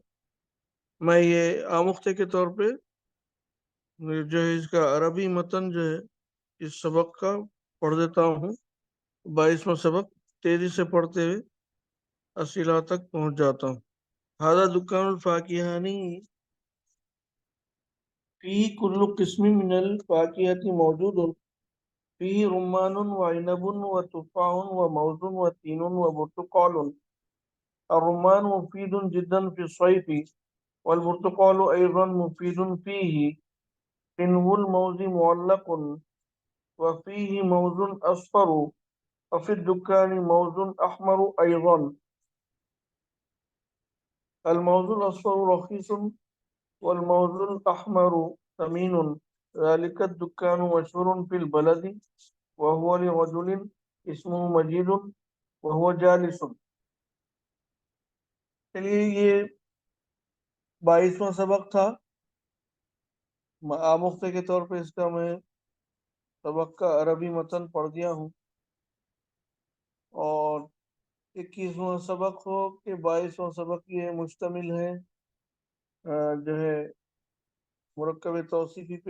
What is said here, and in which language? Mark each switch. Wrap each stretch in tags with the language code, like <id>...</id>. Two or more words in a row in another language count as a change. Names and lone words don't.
<ur>میں یہ آموختے کے طور پہ جو ہے اس کا عربی متن جو ہے اس سبق کا پڑھ دیتا ہوں. 22واں سبق تیزی سے پڑھتے ہوئے اسئلہ تک پہنچ جاتا ہوں.</ur> <ar>ہذا دکان الفاکہانی فی کل قسم من الفاکہۃ موجود فی رمان و عنب و تفاح و موز و تین و برتقال. الرمان مفید جدا فی الصیف والبرتقال ایضا مفید فیہ. حنو الموز معلق وفیہ موز اصفر وفی الدکان موز احمر ایضا. الموز الاصفر رخیص والموز الاحمر ثمین. ذلك الدکان مشهور في البلد وهو لرجل اسمه مجید وهو جالس.</ar> <ur>چلیے یہ 22واں سبق تھا. آموختے کے طور پہ اس کا میں سبق کا عربی متن پڑھ دیا ہوں اور 21واں سبق ہو کہ 22واں سبق یہ مشتمل ہے جو ہے مرکب توصیفی پہ.</ur>